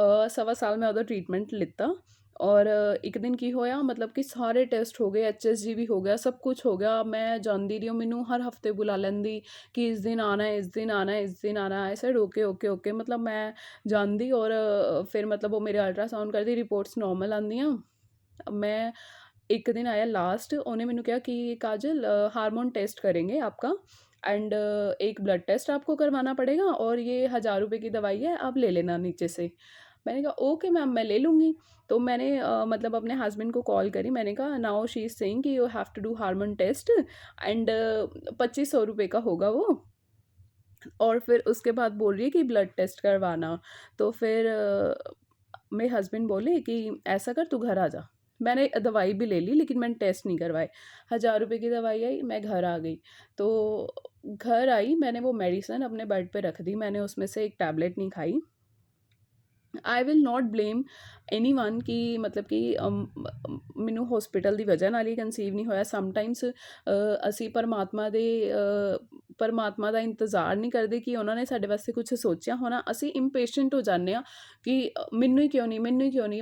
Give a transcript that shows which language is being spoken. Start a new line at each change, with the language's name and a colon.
Punjabi: ਸਵਾ ਸਾਲ ਮੈਂ ਉਹਦਾ ਟ੍ਰੀਟਮੈਂਟ ਲਿੱਤਾ ਔਰ ਇੱਕ ਦਿਨ ਕੀ ਹੋਇਆ ਮਤਲਬ ਕਿ ਸਾਰੇ ਟੈਸਟ ਹੋ ਗਏ, HSG ਵੀ ਹੋ ਗਿਆ, ਸਭ ਕੁਛ ਹੋ ਗਿਆ। ਮੈਂ ਜਾਂਦੀ ਰਹੀ, ਉਹ ਮੈਨੂੰ ਹਰ ਹਫ਼ਤੇ ਬੁਲਾ ਲੈਂਦੀ ਕਿ ਇਸ ਦਿਨ ਆਣਾ ਹੈ, ਇਸ ਦਿਨ ਆਣਾ ਹੈ, ਇਸ ਦਿਨ ਆਣਾ ਹੈ।
English: I said okay, okay, okay.
Punjabi: ਮਤਲਬ ਮੈਂ ਜਾਂਦੀ ਔਰ ਫਿਰ ਮਤਲਬ ਉਹ ਮੇਰੇ ਅਲਟਰਾਸਾਊਂਡ ਕਰਦੀ, ਰਿਪੋਰਟਸ ਨੋਰਮਲ ਆਉਂਦੀਆਂ।
Hindi: मैं एक दिन आया लास्ट, उन्होंने मैंने कहा कि काजल हार्मोन टेस्ट करेंगे आपका एंड एक ब्लड टेस्ट आपको करवाना पड़ेगा और ये 1000 रुपये की दवाई है, आप ले लेना नीचे से। मैंने कहा ओके मैम, मैं ले लूँगी। तो मैंने मतलब अपने हस्बैंड को कॉल करी, मैंने कहा
English: now she is saying कि you have to do hormone test and
Hindi: 2500 रुपये का होगा वो। और फिर उसके बाद बोल रही है कि ब्लड टेस्ट करवाना। तो फिर मेरे हस्बैंड बोले कि ऐसा कर, तू घर आ जा। मैंने दवाई भी ले ली लेकिन मैंने टेस्ट नहीं करवाए। 1000 रुपये की दवाई आई, मैं घर आ गई। तो घर आई, मैंने वो मेडिसिन अपने बेड पे रख दी, मैंने उसमें से एक टैबलेट नहीं खाई।
English: I will not blame anyone
Punjabi: कि मतलब कि ਮੈਨੂੰ ਹੌਸਪੀਟਲ ਦੀ ਵਜ੍ਹਾ ਨਾਲ ਹੀ ਕਨਸੀਵ ਨਹੀਂ ਹੋਇਆ। ਸਮਟਾਈਮਸ ਅਸੀਂ ਪਰਮਾਤਮਾ ਦਾ ਇੰਤਜ਼ਾਰ ਨਹੀਂ ਕਰਦੇ ਕਿ ਉਹਨਾਂ ਨੇ ਸਾਡੇ ਵਾਸਤੇ ਕੁਛ ਸੋਚਿਆ ਹੋਣਾ। ਅਸੀਂ ਇੰਪੇਸ਼ੈਂਟ ਹੋ ਜਾਂਦੇ ਹਾਂ ਕਿ ਮੈਨੂੰ ਹੀ ਕਿਉਂ ਨਹੀਂ, ਮੈਨੂੰ ਹੀ ਕਿਉਂ ਨਹੀਂ।